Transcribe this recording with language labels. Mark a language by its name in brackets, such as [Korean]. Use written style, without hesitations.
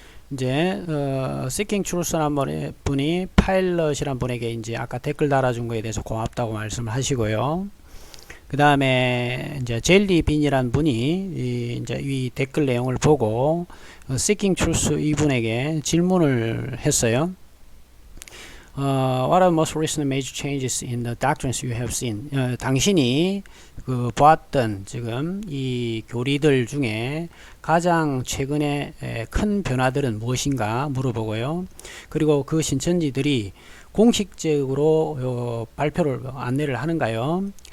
[Korean] 이제 Seeking Truth라는 분이 파일럿이란 분에게 이제 아까 댓글 달아준 거에 대해서 고맙다고 말씀을 하시고요. 그 다음에 이제 젤리빈이란 분이 이제 이 댓글 내용을 보고 Seeking Truth 이분에게 질문을 했어요. [English] What are the most recent major changes in the doctrines you have seen? [Korean] 당신이 보았던 지금 이 교리들 중에 가장 최근에 큰 변화들은 무엇인가 물어보고요. 그리고 그 신천지들이 공식적으로 안내를 하는가요?